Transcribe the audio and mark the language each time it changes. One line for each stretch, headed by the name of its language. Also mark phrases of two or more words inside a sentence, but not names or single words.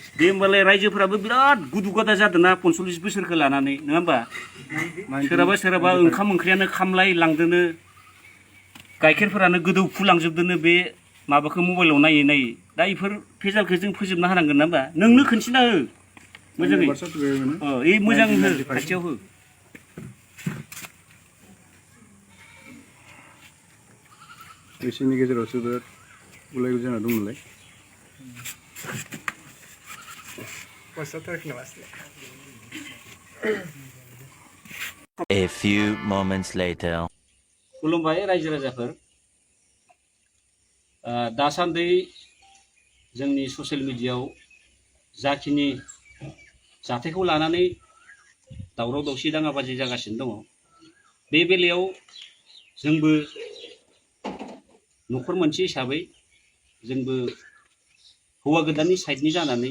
Bodo: दे होमबालाय रायजोफोराबो बिराद गुदु गादा जादों ना 45 बोसोरखौ लानानै नङा होमबा सोरहाबा ओंखाम ओंख्रियानो खामलाय लांदोनो गाइखेरफोरानो गोदौफु लांजोबदोनो बे माबाखौ मबाइलाव नायै दा इफोर फेजालखौ जों फोजोबना होनांगोन ना होमबा नोंनो खोन्थिना हो मोजाङै मोजां हो खाथियाव हो बिसोरनि गेजेरावसो बिराद गुलाय गुजाय जाना दं नालाय
English: A few moments later.
Bodo: खुलुमबाय रायजो राजाफोर दासान्दि जोंनि
English: social media
Bodo: जाखिनि जाथायखौ लानानै दावराव दावसि दाङाबाजि जागासिनो दङ बे बेलायाव जोंबो न'खर मोनसे हिसाबै जोंबो हौवा गोदाननि साइडनि जानानै